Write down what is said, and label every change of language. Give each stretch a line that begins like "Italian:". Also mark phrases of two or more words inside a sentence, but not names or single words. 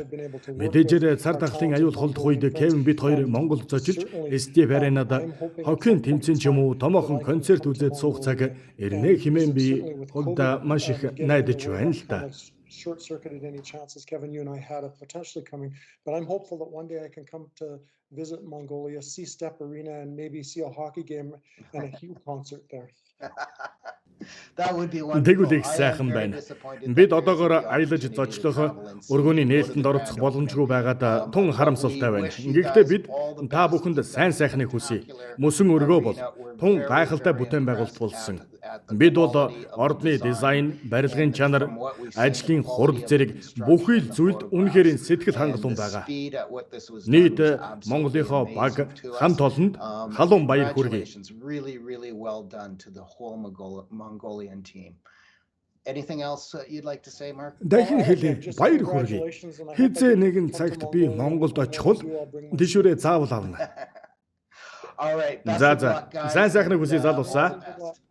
Mongolian: Мэдээж цар тахлын аюул холдох үед Кевин бит хоёр Монгол зочилж STF аренад хоккейн тэмцээн ч юм уу томоохон концерт үзээд суух цаг ирнэ хэмээн би хувьдаа маш их найдаж байна л да.
English: Short circuited any chances, Kevin, you and I had of potentially coming, but I'm hopeful that one day I can come to visit Mongolia, see Step Arena, and maybe see a hockey game and a huge concert there.
Mongolian: Тэгвэл их сайхан байна. Бид одоогоор аялаж зочлох өргөний нээлтэнд оролцох боломжгүй байгаад тун харамсалтай байна. Гэхдээ бид та бүхэнд сайн сайхныг хүсье. Мөсөн өргөө бол тун гайхалтай бүтээн байгуулалт болсон. Бид бол ордны дизайн, барилгын чанар, ажлын хурд зэрэг бүхий л зүйлд үнэхээр сэтгэл хангалуун байгаа. Нийт Монголынхоо баг хамт олонд халуун баяр хүргэе.
English: Mongolian team. Anything else you'd like to say, Mark?
Mongolian: Дахин хэлээ баяр хүргэе. Хизээ нэгэн цагт би Монголд очихвол дэшүүрээ заавал авна.
English: All right.
Mongolian: За сайн сайхныг хүсье залуусаа.